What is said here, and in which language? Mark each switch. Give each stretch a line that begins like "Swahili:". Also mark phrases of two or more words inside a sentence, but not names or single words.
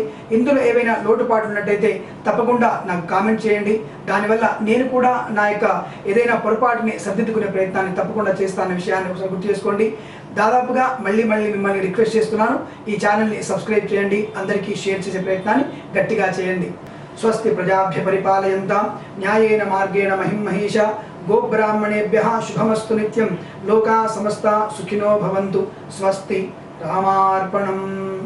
Telugu: ఇందులో ఏవైనా లోటుపాట్లు ఉన్నట్టయితే తప్పకుండా నాకు కామెంట్ చేయండి. దానివల్ల నేను కూడా నా యొక్క ఏదైనా పొరపాటుని సరిదిద్దుకునే ప్రయత్నాన్ని తప్పకుండా చేస్తానన్న విషయాన్ని ఒకసారి గుర్తు చేసుకోండి. దాదాపుగా మళ్ళీ మిమ్మల్ని రిక్వెస్ట్ చేస్తున్నాను, ఈ ఛానల్ని సబ్స్క్రైబ్ చేయండి, అందరికీ షేర్ చేసే ప్రయత్నాన్ని గట్టిగా చేయండి.
Sanskrit: स्वस्ति प्रजाभ्य परिपालयन्तां न्यायेन मार्गेण महीं महेश गोब्राह्मणेभ्यः शुभमस्तु नित्यं. लोका समस्त सुखिनो भवन्तु. स्वस्ति. रामार्पणं.